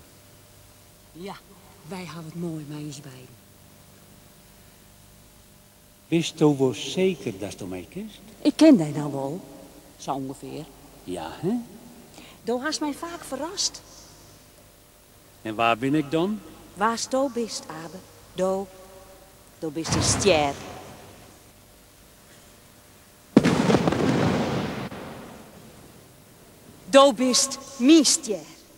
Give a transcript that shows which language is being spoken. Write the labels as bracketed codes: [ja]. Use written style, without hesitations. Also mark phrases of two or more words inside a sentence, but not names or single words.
[nl] Ja, wij hebben het mooi met ons beiden. Wist je wel zeker dat je mij kent? Ik ken die nou wel, zo ongeveer. Ja, hè? [fy] Do hast [nl] mij vaak verrast. En waar ben ik dan? Waar [fy] do bist, [nl] Abe? [fy] Do bist [nl] een ster. [fy] Do bist [nl] mijn ster.